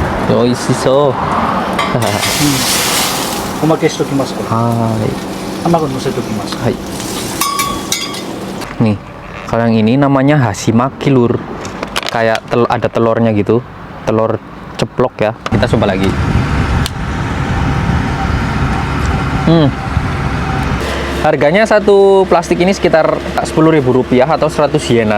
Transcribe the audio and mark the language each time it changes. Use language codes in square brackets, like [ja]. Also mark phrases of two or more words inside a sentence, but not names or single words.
[ja] 美味しそう。おまけしときますこれ。は卵乗せときます。 [id] ーい。Nih, kalau yang ini namanya hashimaki lur. Kayak ada telurnya gitu. Telur ceplok ya. Kita coba lagi. Harganya satu plastik ini sekitar Rp10.000 atau 100 yenan.